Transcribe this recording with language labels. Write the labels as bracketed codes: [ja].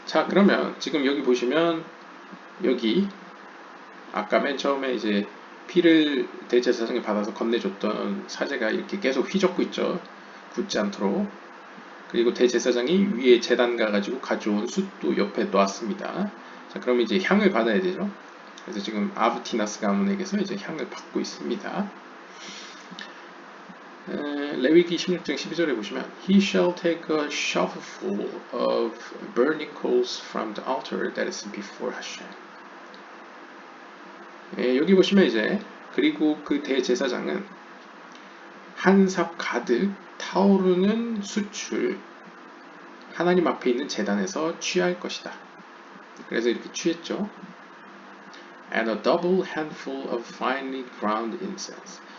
[ko] 자, 그러면 지금 여기 보시면 여기 아까 맨 처음에 이제 피를 대제사장이 받아서 건네줬던 사제가 이렇게 계속 휘젓고 있죠. 굳지 않도록. 그리고 대제사장이 위에 제단 가가지고 가져온 숯도 옆에 놨습니다. 자, 그럼 이제 향을 받아야 되죠. 그래서 지금 아브티나스 가문에게서 이제 향을 받고 있습니다. 레위기 16장 12절에 보시면 [en] He shall take a shovelful of burning coals from the altar that is before Hashem. [ko] 여기 보시면 이제 그리고 그 대제사장은 한 삽 가득 타오르는 숯을 하나님 앞에 있는 제단에서 취할 것이다. 그래서 이렇게 취했죠. [en] And a double handful of finely ground incense.